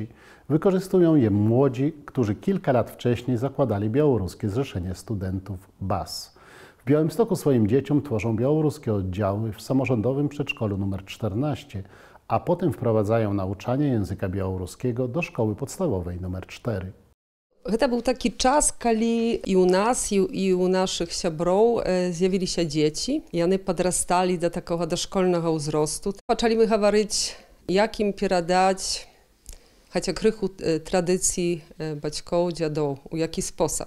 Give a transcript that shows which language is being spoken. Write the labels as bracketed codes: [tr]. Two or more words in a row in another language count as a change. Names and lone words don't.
[pl] Wykorzystują je młodzi, którzy kilka lat wcześniej zakładali Białoruskie Zrzeszenie Studentów BAS. W Białymstoku swoim dzieciom tworzą białoruskie oddziały w samorządowym przedszkolu nr 14, a potem wprowadzają nauczanie języka białoruskiego do szkoły podstawowej nr 4. [be] Гэта быў такі час, калі і ў нас, і ў нашых сяброў з'явіліся дзеці. Яны падрасталі да такога дашкольнага ўзросту. Пачалі мы гаварыць, як ім перадаць хаця крыху традыцый бацькоў, дзядоў, у які спосаб.